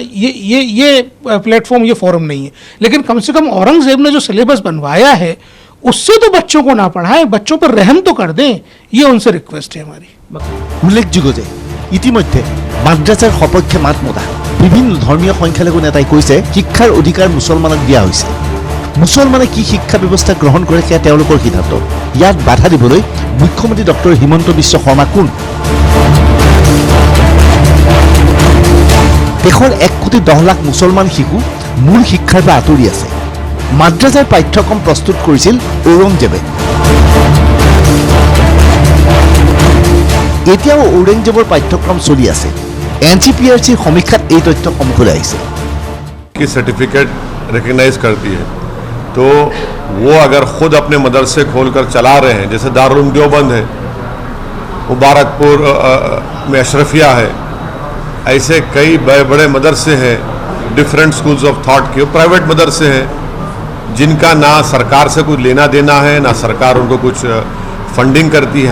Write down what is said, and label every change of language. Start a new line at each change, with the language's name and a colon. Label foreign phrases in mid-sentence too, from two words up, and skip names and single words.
Hindi: ये प्लेटफॉर्म ये फोरम नहीं है लेकिन कम से कम औरंगजेब ने जो सिलेबस बनवाया है उससे तो बच्चों को ना पढ़ाएं, बच्चों पर रहम तो कर दें, ये उनसे रिक्वेस्ट है हमारी।
Assamese: উল্লেখযোগ্য যে ইতিমধ্যে মাদ্ৰাছাৰ সপক্ষে মাত মতা বিভিন্ন ধৰ্মীয় সংখ্যালঘু নেতাই কৈছে শিক্ষাৰ অধিকাৰ মুছলমানক দিয়া হৈছে। মুছলমানে কি শিক্ষা ব্যৱস্থা গ্ৰহণ কৰে সেয়া তেওঁলোকৰ সিদ্ধান্ত। ইয়াত বাধা দিবলৈ মুখ্যমন্ত্ৰী ডক্টৰ হিমন্ত বিশ্ব শৰ্মা কোন? দেশৰ 1,10,00,000 মুছলমান শিশু মূল শিক্ষাৰ পৰা আঁতৰি আছে। মাদ্ৰাছাৰ পাঠ্যক্ৰম প্ৰস্তুত কৰিছিল ঔৰংজেবে। এতিয়াও ঔৰংজেবৰ পাঠ্যক্ৰম চলি আছে। NCPRCৰ সমীক্ষাত এই তথ্য সমুখলৈ আহিছে।
Hindi: की
English: certificate recognise
Hindi: करती है, तो वो अगर खुद अपने मदरसे खोलकर चला रहे हैं, जैसे दारुल देवबंद है, मुबारकपुर में अशरफिया है, ऐसे कई बड़े बड़े मदरसे हैं,
English: different schools of thought
Hindi: के प्राइवेट मदरसे हैं, जिनका ना सरकार से कुछ लेना देना है, ना सरकार उनको कुछ फंडिंग करती है।